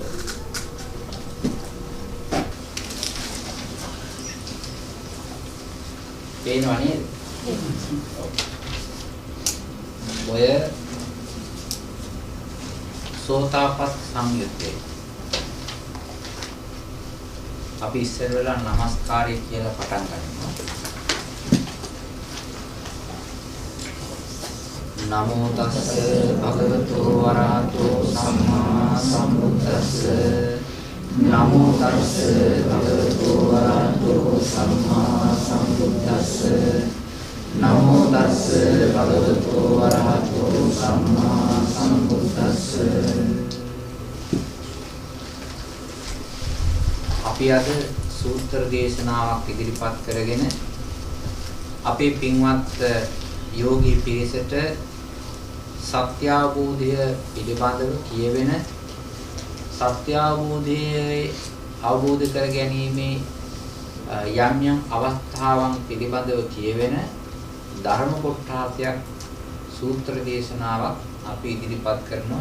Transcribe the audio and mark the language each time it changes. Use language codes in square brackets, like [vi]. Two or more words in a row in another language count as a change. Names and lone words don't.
[si] පේනව නේද? ඔය සෝතාපට්ඨ සංයුත්තේ අපි ඉස්සර වෙලා නමස්කාරය කියලා පටන් ගන්නවා. [pi] නමෝ තස්ස භගවතු වරහතෝ සම්මා සම්බුද්දස්ස නමෝ තස්ස භගවතු වරහතෝ සම්මා සම්බුද්දස්ස නමෝ තස්ස භගවතු වරහතෝ සම්මා සම්බුද්දස්ස. [si] අපි අද සූත්‍ර දේශනාවක් ඉදිරිපත් කරගෙන අපේ පින්වත් යෝගී පිරිසට සත්‍ය අවබෝධය පිළිබඳව කියවෙන සත්‍ය අවබෝධයේ අවබෝධ කර ගැනීමේ යම් යම් අවස්ථාවන් පිළිබඳව කියවෙන ධර්ම කොටසක් සූත්‍ර දේශනාවක් අපි ඉදිරිපත් කරනවා.